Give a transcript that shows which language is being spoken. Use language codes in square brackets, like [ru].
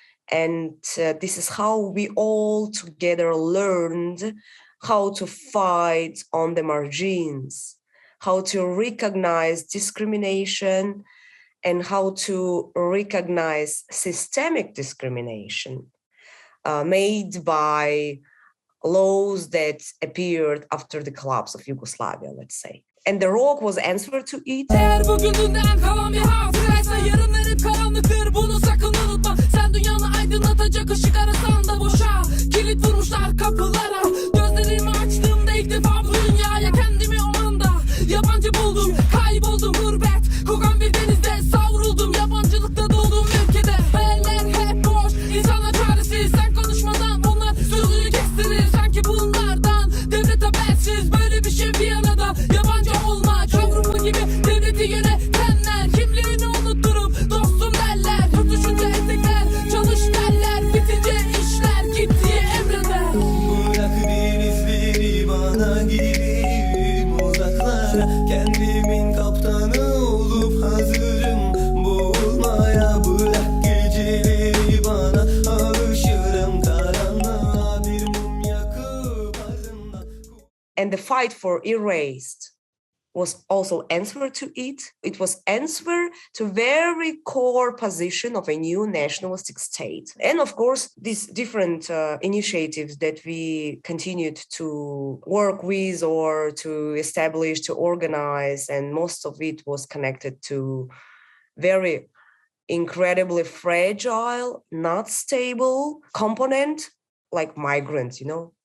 [en] And this is how we all together learned how to fight on the margins, how to recognize discrimination, and how to recognize systemic discrimination made by laws that appeared after the collapse of Yugoslavia, let's say. And the rock was answer to it. [tr] Eğer bugününden kalan bir hatıraysa yarınlar hep karanlıktır, bunu sakın unutma. Sen dünyanı aydınlatacak ışık arasan da boşa. Kilit vurmuşlar kapılara. Gözlerimi açtığımda ilk defa bu dünyaya kendimi o anda yabancı buldum. Kayboldum gurbet, kokan bir denizde savruldum. Yabancılıkta dolduğum ülkede hayaller hep boş, insanlar çaresiz. Sen konuşmadan onlar sözünü kestirir. Sanki bunlardan devlet habersiz, böyle bir şey bir arada. Yabancı olma kavramı gibi devleti yönetenler kimliğini unutturup dostum derler. Tutuşunca etekler, çalış derler, bitince işler gittiği emreder. Bırak bir izleri bana gideyim uzaklara. Kendimin kaptanı olup hazırım boğulmaya. Bırak geceleri bana, alışırım karanlığa bir mum yakıp ardından. [en] And the fight for erased was also answer to it. It was answer to very core position of a new nationalistic state. And of course, these different initiatives that we continued to work with or to establish, to organize, and most of it was connected to very incredibly fragile, not stable component like migrants, you know.